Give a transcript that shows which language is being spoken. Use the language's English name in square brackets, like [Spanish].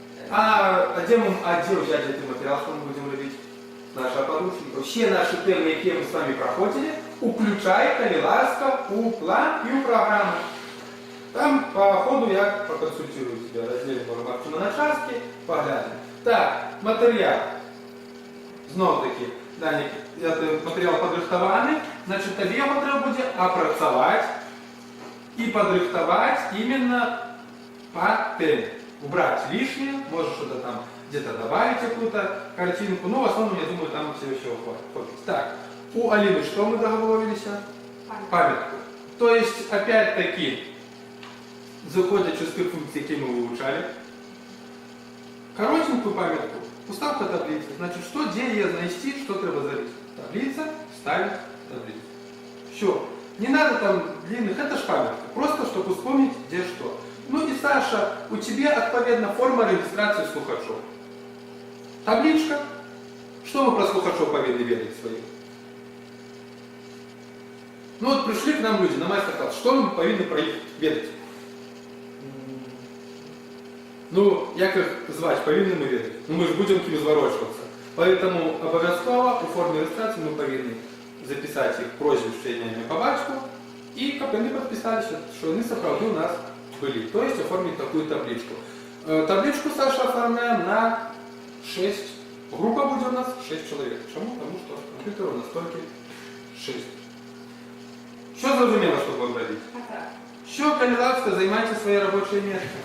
[Russian] А где взять этот материал, что мы будем робить? Наша подручника. Все наши темы, які мы с вами проходили, включая, коли ласка, у план и у программы. Там по ходу я проконсультирую тебя, разделим по на частки, поглянем. [Ukrainian] Так, матеріал. Знову таки, Даник, матеріал подрихтований, значить тобі його треба буде опрацювати і подрихтувати іменно по темі. [Russian] Убрать лишнее, может что-то там где-то добавить какую-то картинку, но в основном, я думаю, там всего хватит. Так, у Алины что мы договорились? Памятку. То есть, опять-таки, [Ukrainian] заходячи з тих функцій, які ми вивчали, коротенькую пам'ятку, уставка таблиці. Значить, що, де її знайти, що треба залить? Таблиця, [Russian] ставить таблицу. Все. Не надо там длинных, это ж памятка. Просто, чтобы вспомнить, где что. Ну и, Саша, у тебя, отповедно, форма регистрации слухачов. Табличка. Что мы про слухачов повинны ведать своих? Ну вот пришли к нам люди на мастер-класс. Что мы повинны про них ведать? [Ukrainian] Ну, як їх звати, повинні ми відати. Ну, ми ж будемо к ним зворочуватися. Поэтому обов'язково у формі реєстрації ми повинні записати їх прізвище, ім'я по батьку, і щоб вони підписалися, що вони справді у нас були. [Russian] То есть оформить такую табличку. Табличку, Саша, оформляем на 6. Группа будет у нас 6 человек. Почему? Потому что компьютер у нас только 6. [Ukrainian] Що зрозуміло, що будемо робити? Що, коли ласка, займайте своє робоче місце.